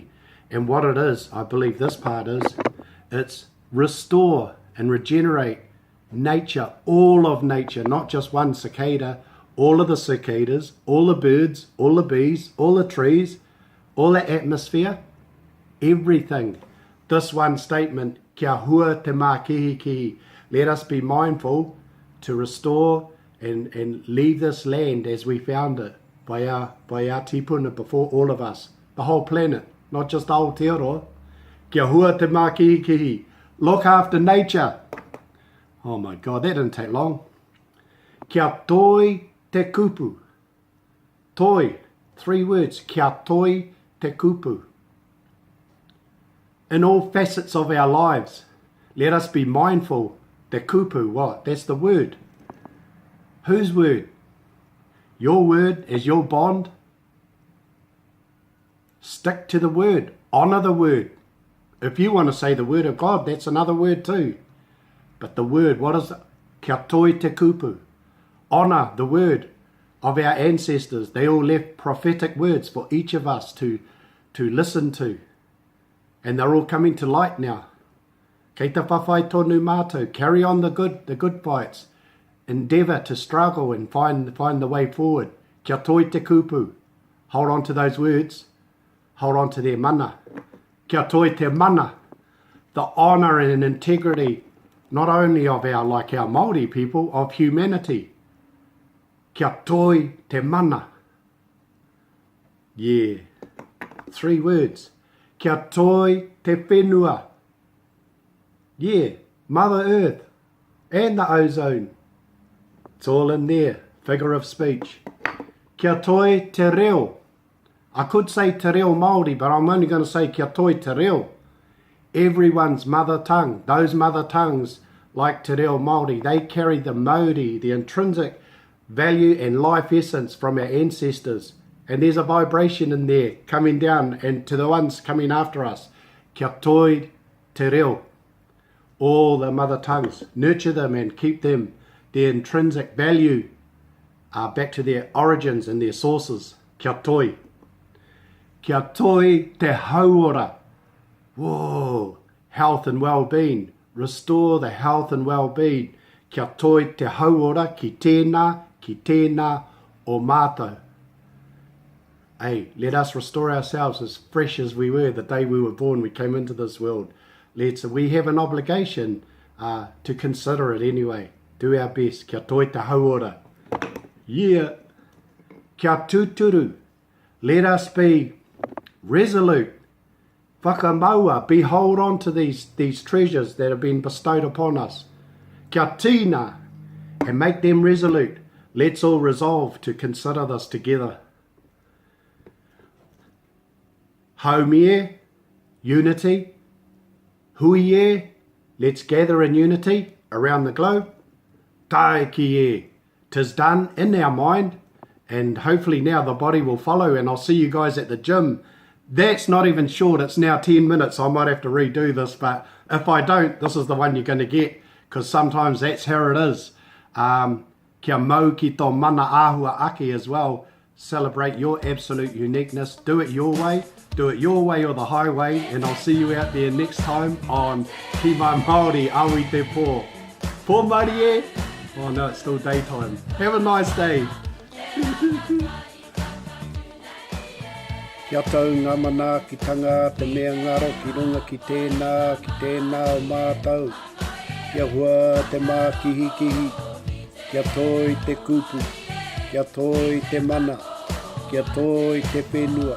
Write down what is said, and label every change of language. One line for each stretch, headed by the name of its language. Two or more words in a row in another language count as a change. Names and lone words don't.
English: And what it is, I believe this part is, it's restore and regenerate nature, all of nature, not just one cicada, all of the cicadas, all the birds, all the bees, all the trees, all the atmosphere, everything. This one statement,
Māori: kia hua te mākihikihi,
English: let us be mindful to restore and leave this land as we found it by our tipuna before all of us, the whole planet, not just Aotearoa.
Māori: Kia hua te mākihikihi,
English: look after nature. Oh my God, that didn't take long.
Māori: Kia toi te kupu. Toi,
English: 3 words.
Māori: Kia toi te kupu.
English: In all facets of our lives, let us be mindful.
Māori: Te kupu,
English: what? That's the word. Whose word? Your word is your bond. Stick to the word. Honour the word. If you want to say the word of God, that's another word too. But the word, what is it?
Māori: Kia toi te kupu.
English: Honour the word of our ancestors. They all left prophetic words for each of us to listen to. And they're all coming to light now.
Māori: Kei te whawhai tonu mātou.
English: Carry on the good fights. Endeavour to struggle and find the way forward.
Māori: Kia toi te kupu.
English: Hold on to those words. Hold on to their mana.
Māori: Kia toi te mana.
English: The honour and integrity, not only of our Māori people, of humanity.
Māori: Kia toi te mana.
English: Yeah. 3 words.
Māori: Kia toi te whenua.
English: Yeah. Mother Earth. And the ozone. It's all in there. Figure of speech.
Māori: Kia toi te reo.
English: I could say
Māori: te reo Māori,
English: but I'm only going to say
Māori: kia toi te reo.
English: Everyone's mother tongue. Those mother tongues, like
Māori: te reo Māori,
English: they carry the mauri, the intrinsic value and life essence from our ancestors. And there's a vibration in there coming down, and to the ones coming after us.
Māori: Kia toi te reo.
English: All the mother tongues. Nurture them and keep them, their intrinsic value, back to their origins and their sources.
Māori: Kia toi. Kia toi te hauora.
English: Whoa. Health and well-being. Restore the health and well-being.
Māori: Kia toi te hauora ki tēnā o mātou.
English: Hey, let us restore ourselves as fresh as we were the day we were born, we came into this world. We have an obligation to consider it anyway. Do our best.
Māori: Kia toi te hauora. Yeah. Kia tuturu.
English: Let us be resolute.
Māori: Whakamaua.
English: Be hold on to these treasures that have been bestowed upon us.
Māori: Kia tina.
English: And make them resolute. Let's all resolve to consider this together.
Māori: Haumie, unity.
English: Huie, let's gather in unity around the globe. Taekie, 'tis done in our mind, and hopefully now the body will follow, and I'll see you guys at the gym. That's not even short, it's now 10 minutes. I might have to redo this, but if I don't, this is the one you're going to get, because sometimes that's how it is.
Māori: Kia mau ki tō mana āhua ake
English: as well. Celebrate your absolute uniqueness. Do it your way. Do it your way or the highway. And I'll see you out there next time on Kiimai Māori Aoitepö.
Māori: Pō Māori e?
English: Oh no, it's still daytime. Have a nice day.
Māori: Kia tau ngā manaaki tangata te mea ngaro ki runga ki tēnā o mātou. Kia hua te mā kihi. Kia toi te kupu. Kia toi te mana. Kia toi te whenua.